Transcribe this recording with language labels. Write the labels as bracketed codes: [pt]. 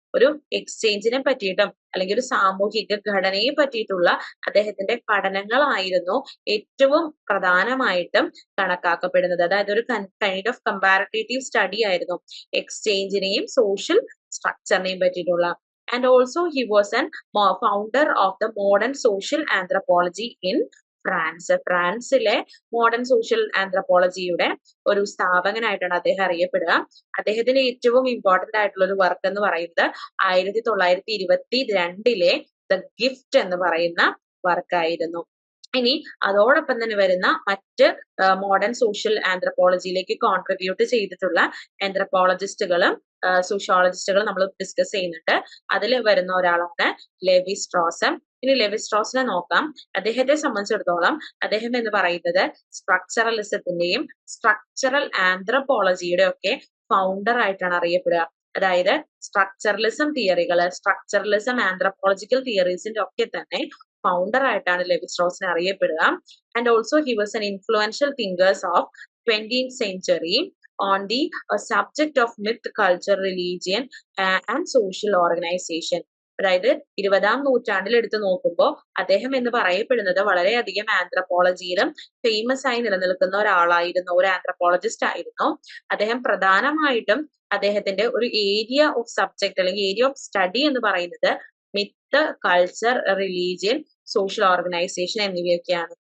[ml] ഒരു എക്സ്ചേഞ്ചിനെ പറ്റിയിട്ടും അല്ലെങ്കിൽ ഒരു സാമൂഹിക ഘടനയെ പറ്റിയിട്ടുള്ള അദ്ദേഹത്തിന്റെ പഠനങ്ങളായിരുന്നു ഏറ്റവും പ്രധാനമായിട്ടും കണക്കാക്കപ്പെടുന്നത്. അതായത് ഒരു കൈൻഡ് ഓഫ് കമ്പാരറ്റീവ് സ്റ്റഡി ആയിരുന്നു എക്സ്ചേഞ്ചിനെയും സോഷ്യൽ സ്ട്രക്ചറിനെയും പറ്റിയിട്ടുള്ള. [en] And also he was an founder of the modern social anthropology in France. [ml] ഫ്രാൻസിലെ മോഡേൺ സോഷ്യൽ ആന്ത്രപ്പോളജിയുടെ ഒരു സ്ഥാപകനായിട്ടാണ് അദ്ദേഹം അറിയപ്പെടുക. അദ്ദേഹത്തിന്റെ ഏറ്റവും ഇമ്പോർട്ടന്റ് ആയിട്ടുള്ള ഒരു വർക്ക് എന്ന് പറയുന്നത് 1922 ദ ഗിഫ്റ്റ് എന്ന് പറയുന്ന വർക്കായിരുന്നു. ഇനി അതോടൊപ്പം തന്നെ വരുന്ന മറ്റ് മോഡേൺ സോഷ്യൽ ആന്ത്രപ്പോളജിയിലേക്ക് കോൺട്രിബ്യൂട്ട് ചെയ്തിട്ടുള്ള ആന്ത്രപ്പോളജിസ്റ്റുകളും സോഷ്യോളജിസ്റ്റുകളും നമ്മൾ ഡിസ്കസ് ചെയ്യുന്നുണ്ട്. അതിൽ വരുന്ന ഒരാളാണ് ലെവി സ്ട്രോസ്. ഇനി ലെവി സ്ട്രോസിനെ നോക്കാം. അദ്ദേഹത്തെ സംബന്ധിച്ചിടത്തോളം അദ്ദേഹം എന്ന് പറയുന്നത് സ്ട്രക്ചറലിസത്തിന്റെയും സ്ട്രക്ചറൽ ആന്ത്രപ്പോളജിയുടെ ഒക്കെ ഫൗണ്ടർ ആയിട്ടാണ് അറിയപ്പെടുക. അതായത് സ്ട്രക്ചറലിസം തിയറികള്, സ്ട്രക്ചറലിസം ആന്ത്രപ്പോളജിക്കൽ തിയറീസിന്റെ ഒക്കെ തന്നെ ഫൗണ്ടർ ആയിട്ടാണ് levy സ്ട്രോസിനെ അറിയപ്പെടുക. [en] And also he was an influential thinkers of 20th century on the subject of myth, culture, religion and social organization. [ml] അതായത് 20ാം നൂറ്റാണ്ടിൽ എടുത്തു നോക്കുമ്പോൾ അദ്ദേഹം എന്ന് പറയപ്പെടുന്നത് വളരെയധികം ആന്ത്രപ്പോളജിയിലും ഫേമസ് ആയി നിലനിൽക്കുന്ന ഒരാളായിരുന്നു, ഒരു ആന്ത്രപ്പോളജിസ്റ്റ് ആയിരുന്നു. അദ്ദേഹം പ്രധാനമായിട്ടും അദ്ദേഹത്തിന്റെ ഒരു ഏരിയ ഓഫ് സബ്ജക്ട് അല്ലെങ്കിൽ [en] area of study [ml] എന്ന് പറയുന്നത് myth, culture, religion, social organisation എന്നിവയൊക്കെയാണ്.